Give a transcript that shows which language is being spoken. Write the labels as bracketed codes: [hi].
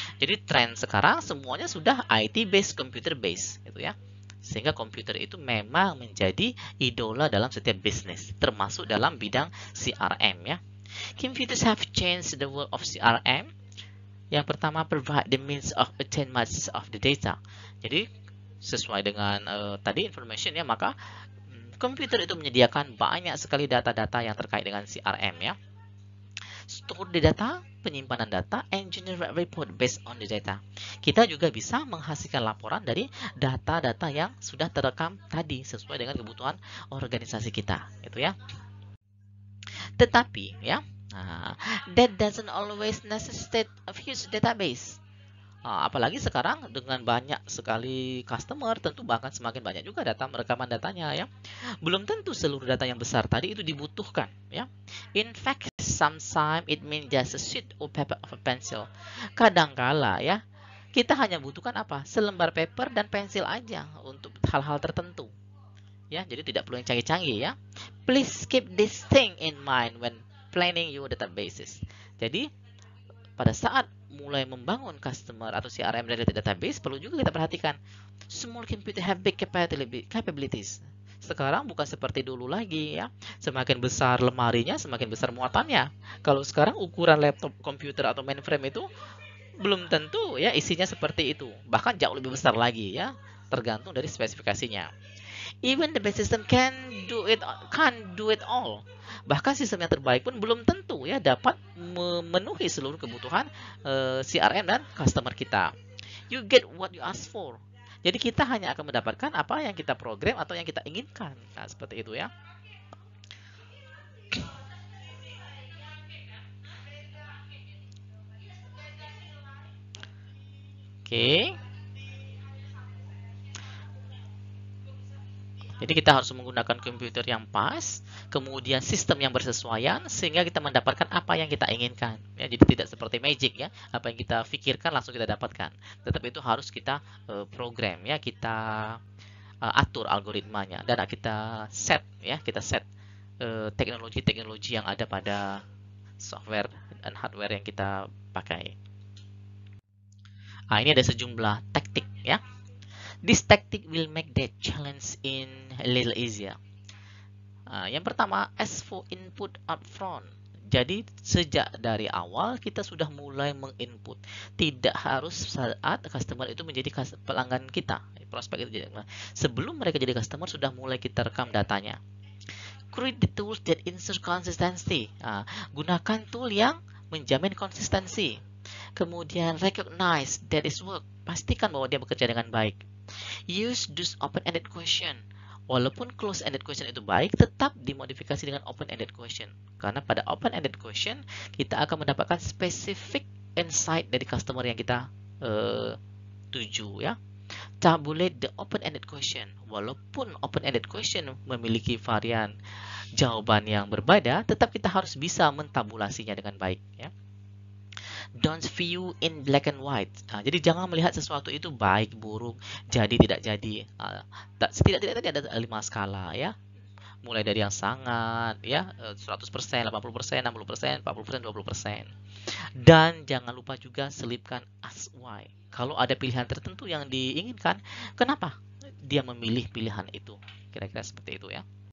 [id] Jadi tren sekarang semuanya sudah IT based, computer based, gitu ya. Sehingga komputer itu memang menjadi idola dalam setiap bisnis, termasuk dalam bidang CRM ya. [en] Computers have changed the world of CRM. [id] Yang pertama, [en] provide the means of obtain much of the data. [id] Jadi sesuai dengan tadi information ya, maka komputer itu menyediakan banyak sekali data-data yang terkait dengan CRM ya. [en] store the data, [id] penyimpanan data, [en] and generate report based on the data. [id] Kita juga bisa menghasilkan laporan dari data-data yang sudah terekam tadi sesuai dengan kebutuhan organisasi kita, gitu ya. Tetapi ya, [en] that doesn't always necessitate a huge database. [id] Apalagi sekarang dengan banyak sekali customer, tentu bahkan semakin banyak juga rekaman datanya ya. Belum tentu seluruh data yang besar tadi itu dibutuhkan ya. [en] In fact, sometimes it means just a sheet or paper of a pencil. [id] Kadangkala ya, kita hanya butuhkan apa? Selembar paper dan pensil aja untuk hal-hal tertentu. Ya, jadi tidak perlu yang canggih-canggih ya. [en] Please keep this thing in mind when planning your databases. [id] Jadi pada saat mulai membangun customer atau CRM related database, perlu juga kita perhatikan [en] small computer have big capabilities. [id] Sekarang bukan seperti dulu lagi ya. Semakin besar lemarinya, semakin besar muatannya. Kalau sekarang ukuran laptop komputer atau mainframe itu belum tentu ya isinya seperti itu. Bahkan jauh lebih besar lagi ya, tergantung dari spesifikasinya. [en] Even the best system can't do it all. [id] Bahkan sistem yang terbaik pun belum tentu ya dapat memenuhi seluruh kebutuhan CRM dan customer kita. [en] You get what you ask for. [id] Jadi kita hanya akan mendapatkan apa yang kita program atau yang kita inginkan. Nah, seperti itu ya. Oke. Jadi kita harus menggunakan komputer yang pas, kemudian sistem yang bersesuaian, sehingga kita mendapatkan apa yang kita inginkan. Ya, jadi tidak seperti magic ya, apa yang kita pikirkan langsung kita dapatkan. Tetapi itu harus kita program ya, kita atur algoritmanya dan kita set ya, teknologi-teknologi yang ada pada software dan hardware yang kita pakai. Ini ada sejumlah taktik ya. [en] This tactic will make that challenge in a little easier. [id] Yang pertama, [en] ask for input upfront. [id] Jadi sejak dari awal kita sudah mulai menginput. Tidak harus saat customer itu menjadi pelanggan kita, prospek itu. Sebelum mereka jadi customer sudah mulai kita rekam datanya. [en] Create the tools that ensure consistency. [id] Gunakan tool yang menjamin konsistensi. Kemudian [en] recognize that is work. [id] Pastikan bahwa dia bekerja dengan baik. [en] Use those open-ended question. [id] Walaupun close-ended question itu baik, tetap dimodifikasi dengan open-ended question. Karena pada open-ended question, kita akan mendapatkan specific insight dari customer yang kita tuju ya. [en] Tabulate the open-ended question. [id] Walaupun open-ended question memiliki varian jawaban yang berbeda, tetap kita harus bisa mentabulasinya dengan baik ya. [en] Don't view in black and white. [id] Jadi jangan melihat sesuatu itu baik, buruk, jadi, tidak jadi. Setidaknya tadi ada 5 skala ya. Mulai dari yang sangat ya, 100%, 80%, 60%, 40%, 20%. Dan jangan lupa juga selipkan ask why. Kalau ada pilihan tertentu yang diinginkan, kenapa dia memilih pilihan itu? Kira-kira seperti itu ya.